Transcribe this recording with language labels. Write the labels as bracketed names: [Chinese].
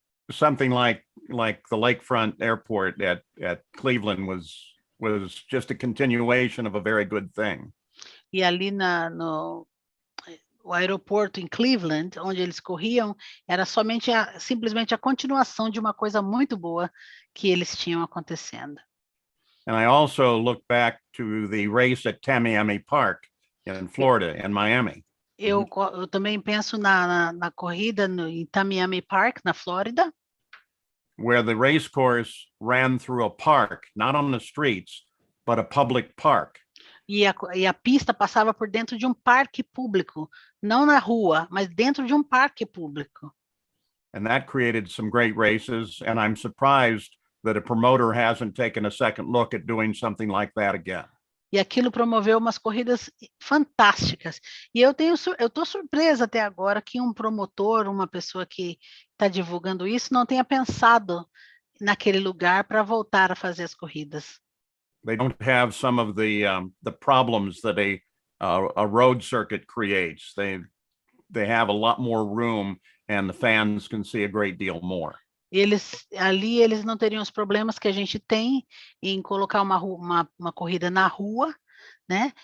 [English] Something like the Lakefront Airport at Cleveland was just a continuation of a very good thing. [Portuguese] E ali no aeroporto em Cleveland, onde eles corriam, era simplesmente a continuação de uma coisa muito boa que eles tinham acontecendo. [English] And I also look back to the race at Tamiami Park in Florida and Miami. [Portuguese] Eu também penso na corrida em Tamiami Park, na Flórida, [English] where the race course ran through a park, not on the streets, but a public park. [Portuguese] E a pista passava por dentro de um parque público, não na rua, mas dentro de um parque público. [English] And that created some great races, and I'm surprised that a promoter hasn't taken a second look at doing something like that again. [Portuguese] E aquilo promoveu umas corridas fantásticas. E eu estou surpresa até agora que um promotor, uma pessoa que está divulgando isso, não tenha pensado naquele lugar para voltar a fazer as corridas. [English] They don't have some of the problems that a road circuit creates. They have a lot more room, and the fans can see a great deal more. [Portuguese] Eles não teriam os problemas que a gente tem em colocar uma corrida na rua, né?